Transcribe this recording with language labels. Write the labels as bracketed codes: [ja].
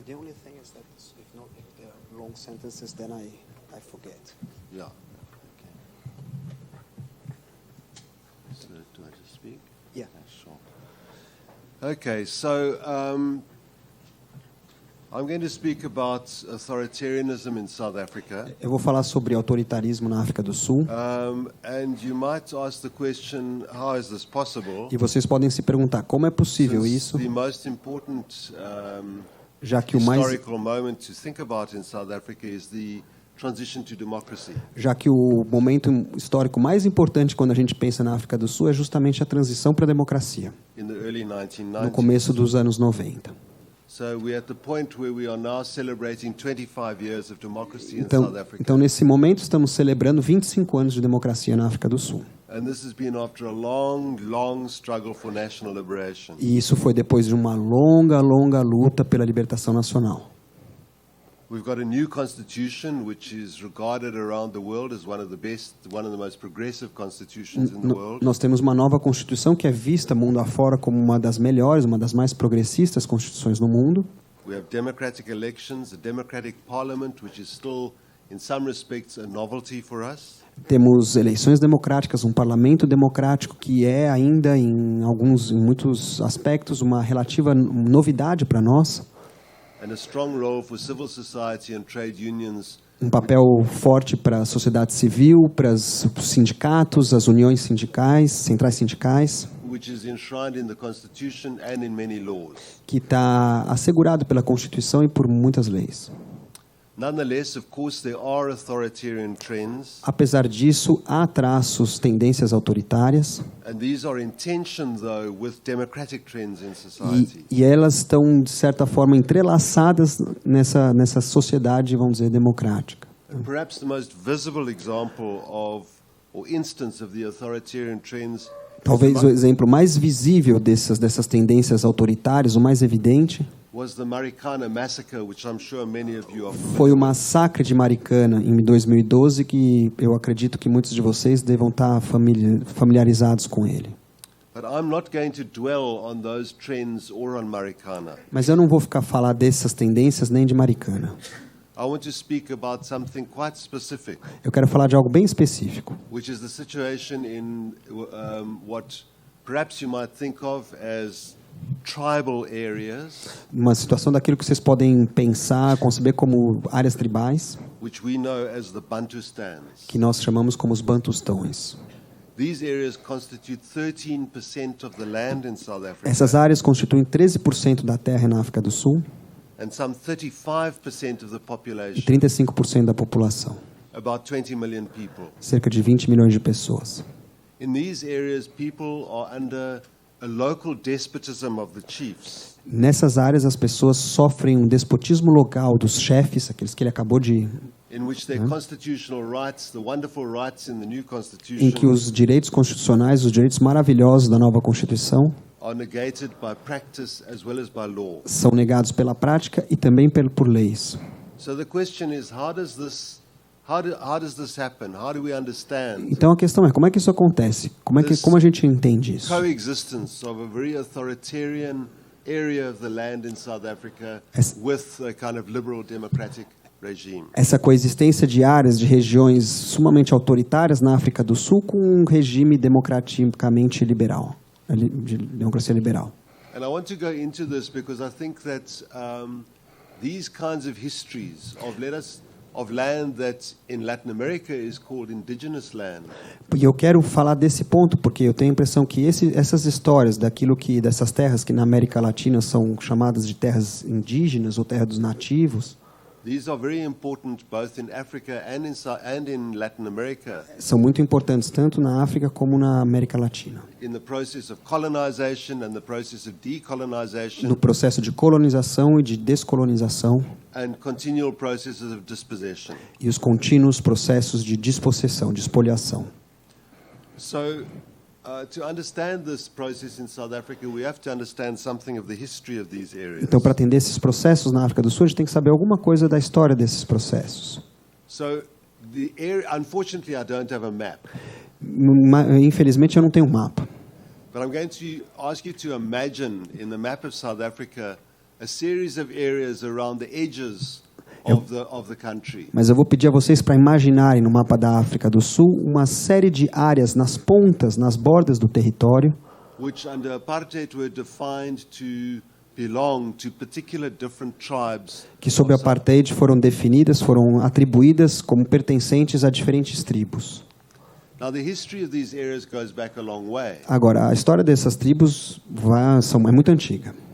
[en] The only thing is that if there are long sentences, then I forget. Yeah. Okay. So do I just speak? Yeah. Sure. Okay, so I'm going to speak about authoritarianism in South Africa. [pt] Eu vou falar sobre autoritarismo na África do Sul. [en] And you might ask the question, how is this possible? [pt] E vocês podem se perguntar como é possível isso, [en] The most important [pt] já que o mais [en] historical moment to think about in South Africa is the transition to democracy. [pt] já que o momento histórico mais importante quando a gente pensa na África do Sul é justamente a transição para a democracia, [en] In the early 1990s. [pt] no começo dos anos 90. [en] So we're at the point where we are now celebrating 25 years of democracy in South Africa. [pt] Então, nesse momento, estamos celebrando 25 anos de democracia na África do Sul. [en] And this has been after a long, long struggle for national liberation. [pt] E isso foi depois de uma longa, longa luta pela libertação nacional. [en] We've got a new constitution which is regarded around the world as one of the most progressive constitutions in the world. [pt] Nós temos uma nova constituição que é vista mundo afora como uma das melhores, uma das mais progressistas constituições no mundo. [en] We have democratic elections, a democratic parliament which is still in some respects a novelty for us. [pt] Temos eleições democráticas, um parlamento democrático que é ainda em muitos aspectos uma relativa novidade para nós. [en] And a strong role for civil society and trade unions. [pt] Um papel forte para a sociedade civil, para os sindicatos, as uniões sindicais, centrais sindicais, [en] Which is enshrined in the Constitution and in many laws. [pt] que está assegurado pela Constituição e por muitas leis. [en] Nonetheless, of course, there are authoritarian trends, [pt] Apesar disso, há traços, tendências autoritárias, [en] and these are in tension, though, with democratic trends in society. [pt] e elas estão, de certa forma, entrelaçadas nessa sociedade, vamos dizer, democrática. [en] And perhaps the most visible example or instance of the authoritarian trends [pt] Talvez o exemplo mais visível dessas tendências autoritárias, o mais evidente, [en] was the Marikana massacre, which I'm sure many of you are familiar [pt] foi o massacre de Maricana em 2012, que eu acredito que muitos de vocês devam estar familiarizados com ele. [en] But I'm not going to dwell on those trends or on Marikana. [pt] Mas eu não vou falar dessas tendências nem de Maricana. [en] I want to speak about something quite specific, [pt] Eu quero falar de algo bem específico, [en] which is the situation in what perhaps you might think of as tribal areas, [pt] uma situação daquilo que vocês podem pensar, conceber como áreas tribais, [en] which we know as the Bantustans. [pt] que nós chamamos como os bantustões. [en] These areas constitute 13% of the land in South Africa, [pt] Essas áreas constituem 13% da terra na África do Sul [en] and some 35% of the [pt] e [en] population, [pt] 35% da população, [en] about 20 million people. [pt] cerca de 20 milhões de pessoas. [en] In these areas, people are under a local despotism of the chiefs. [pt] Nessas áreas, as pessoas sofrem um despotismo local dos chefes, aqueles que ele acabou de... [en] In which their constitutional rights, the wonderful rights in the new [pt] em [en] constitution, [pt] que os direitos constitucionais, os direitos maravilhosos da nova Constituição, [en] are negated by practice as well as by law. [pt] são negados pela prática e também por leis. [en] So the question is, how does this happen? How do we understand [pt] Então a questão é, como é que isso acontece? Como a gente entende isso? [en] coexistence of a very authoritarian area of the land in South Africa with a kind of liberal democratic regime? [pt] Essa coexistência de áreas, de regiões sumamente autoritárias na África do Sul com um regime democraticamente liberal, de democracia liberal. [en] And I want to go into this because I think that these kinds of histories of land that in Latin America is called indigenous land. [pt] E eu quero falar desse ponto porque eu tenho a impressão que essas histórias dessas terras que na América Latina são chamadas de terras indígenas ou terra dos nativos, [en] These are very important both in Africa and in Latin America. [pt] São muito importantes tanto na África como na América Latina. [en] In the process of colonization and the process of decolonization. [pt] No processo de colonização e de descolonização. [en] And continual processes of dispossession. [pt] E os contínuos processos de dispossessão, de espoliação. [en] So, to understand this process in South Africa, we have to understand something of the history of these areas. [pt] Então, para atender esses processos na África do Sul, a gente tem que saber alguma coisa da história desses processos. [en] So, unfortunately, I don't have a map. [pt] Infelizmente, eu não tenho um mapa. [en] But I'm going to ask you to imagine in the map of South Africa a series of areas around the edges of the country. [pt] Mas eu vou pedir a vocês para imaginarem no mapa da África do Sul uma série de áreas nas pontas, nas bordas do território, [en] which under apartheid were defined to belong to particular different tribes. [pt] Que sob o apartheid foram definidas, foram atribuídas como pertencentes a diferentes tribos. [en] Now the history of these areas goes back a long way. [pt] Agora, a história dessas tribos é muito antiga.